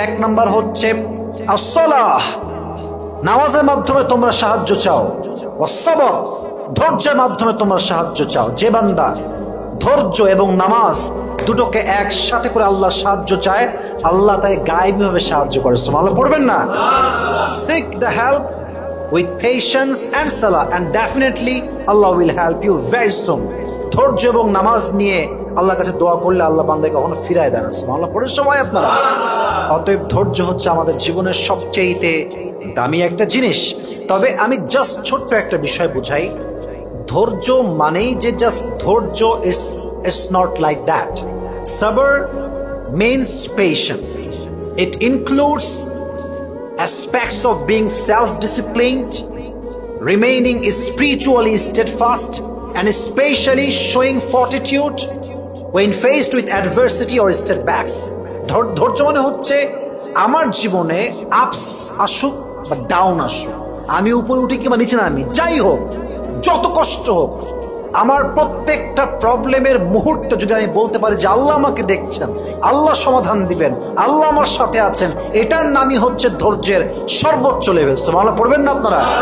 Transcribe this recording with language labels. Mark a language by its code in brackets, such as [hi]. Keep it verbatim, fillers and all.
[bn] এক নাম্বার হচ্ছে আস-সালাহ, নামাজের মাধ্যমে তোমরা সাহায্য চাও, ওয়াস-সাবর, ধৈর্যের মাধ্যমে তোমরা সাহায্য চাও। যে বান্দা ধৈর্য এবং নামাজ দুটোকে একসাথে করে আল্লাহ সাহায্য চায়, আল্লাহ তাকে গায়েবীভাবে সাহায্য করে। সুবহানাল্লাহ পড়বেন না? [en] Seek the help with patience and salah and definitely Allah will help you very soon. [bn] ধৈর্য এবং নামাজ নিয়ে আল্লাহর কাছে দোয়া করলে আল্লাহ বান্দাকে কখনো ফিরায় দেন না। সুবহানাল্লাহ পড়ে সবাই আপনারা? অতএব ধৈর্য হচ্ছে আমাদের জীবনের সবচেয়ে দামি একটা জিনিস। তবে আমি জাস্ট ছোট্ট একটা বিষয় বুঝাই, ধৈর্য মানেই যে জাস্ট ধৈর্য, [en] It's it's not like that. সাবর means patience. It includes aspects of being self-disciplined, remaining spiritually steadfast, and especially showing fortitude when faced with adversity or setbacks. [bn] ধৈর্য মানে হচ্ছে আমার জীবনে আপস আসুক বা ডাউন আসুক, আমি উপরে উঠি কিংবা নিচে নামি, যাই হোক, যত কষ্ট হোক, আমার প্রত্যেকটা প্রবলেমের মুহূর্তে যদি আমি বলতে পারি যে আল্লাহ আমাকে দেখছেন, আল্লাহ সমাধান দিবেন, আল্লাহ আমার সাথে আছেন, এটার নামই হচ্ছে ধৈর্যের সর্বোচ্চ লেভেল। সুবহানাল্লাহ পড়বেন না আপনারা?